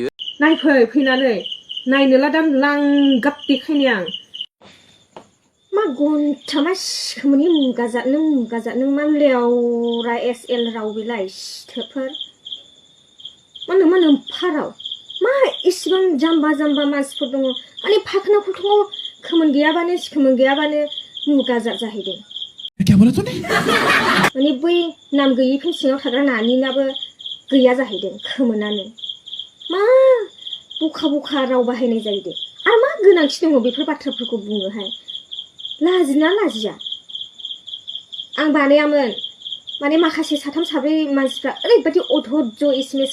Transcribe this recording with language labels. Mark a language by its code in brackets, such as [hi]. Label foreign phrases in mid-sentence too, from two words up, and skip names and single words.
[brx] फैनानै नायनोला दा लांगाब देखायनि आं मा गन्थामा सिखोमोननि मुगाजात नों मा लेवरा SL राव बिलाय सिथोफोर मा नोम्फाराव मा इसिबां जाम्बा मानसिफोर दङ माने फाखना फुथुङाव खोमोन गैयाबानो सिखोमोन गैयाबानो मुगाजात जाहैदों। [hi] क्या बोला तूने [brx] माने बै नाम गैयैफोर सिङाव थाग्रा नानिनाबो गैया जाहैदों खोमोनानो मा बखा राव बाहायनाय जायो दे आरो मा गोनांथि दङ बेफोर बाथ्राफोरखौ बुङोहाय लाजिना लाजिया आं बानायामोन माने माखासे साथाम साब्रै मानसिफ्रा ओरैबायदि अधर्ज SMS